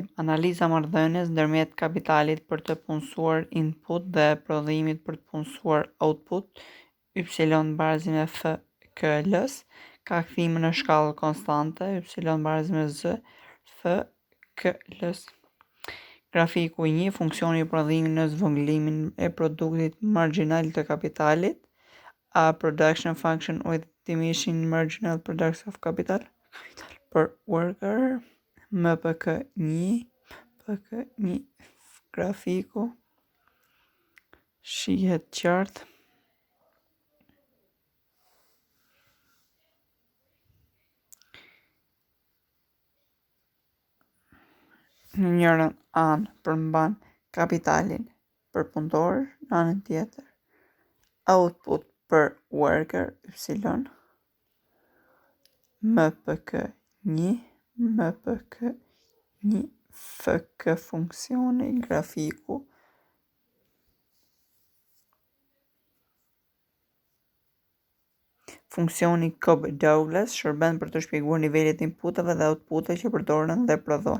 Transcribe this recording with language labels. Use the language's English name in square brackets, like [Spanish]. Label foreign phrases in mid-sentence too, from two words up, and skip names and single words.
[Albanian] Analiza marrëdhënies ndërmjet kapitalit për të punësuar input dhe prodhimit për të punësuar output, y barazi me f k l-s, ka kthime në shkallë konstante, y barazi me z f k l-s. Grafiku 1, funksioni i prodhimit në zvogëlimin e produktit marginal të kapitalit. [English] A production function with diminishing marginal production of capital per worker. [Albanian] MPK1, PK1, grafiku shihet qartë. Në njërën anë përmban kapitalin për punëtor, në anën tjetër [English] output per worker, [Albanian] y. MPK1, MPK1, FK funksioni, grafiku. Funksioni Cobb-Douglas shërben për të shpjeguar nivelet inputeve dhe outputeve që përdoren dhe prodhohen.